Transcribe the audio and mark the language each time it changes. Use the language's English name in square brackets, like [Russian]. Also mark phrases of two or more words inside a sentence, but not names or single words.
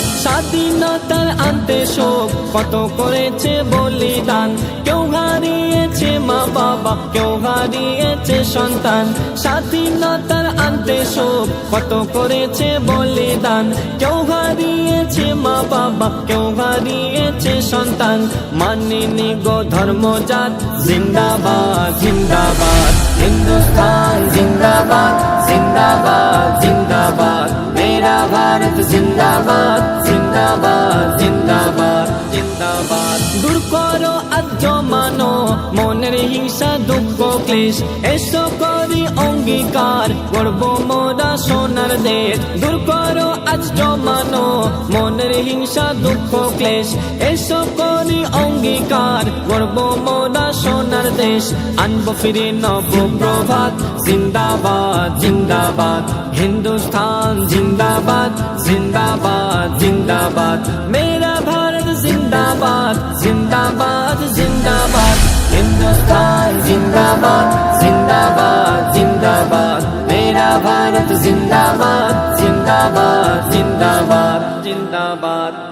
[Bangla] স্বাধীনতার আনতে শোক কত করেছে বলিদান, কেউ হারিয়েছে মা বাবা কেউ হারিয়েছে সন্তান। স্বাধীনতার আনতে শোক কত করেছে বলিদান, কেউ হারিয়েছে মা বাবা কেউ হারিয়েছে সন্তান। মানিনি গো ধর্মজাত [Hindi] जिंदाबाद जिंदाबाद, हिंदुस्तान जिंदाबाद जिंदाबाद जिंदाबाद, मेरा भारत जिंदाबाद जिंदाबाद जिंदाबाद जिंदाबाद। [Bangla] দূর করো আজ মানো মনের হিংসা দুঃখ ক্লেশ, এসো করি অঙ্গীকার করব মোরা সোনার দেশ। দূর করো জমানো মনের হিংসা দুঃখ ক্লেশ এসব করি অঙ্গীকার গর্ব মোরা সোনার দেশ আনবো ফিরে নব প্রভাত [Hindi] जिंदाबाद जिंदाबाद हिंदुस्तान जिंदाबाद जिंदाबाद जिंदाबाद मेरा भारत जिंदाबाद जिंदाबाद जिंदाबाद हिंदुस्तान जिंदाबाद जिंदाबाद जिंदाबाद मेरा भारत जिंदाबाद जिंदाबाद जिंदाबाद जिंदाबाद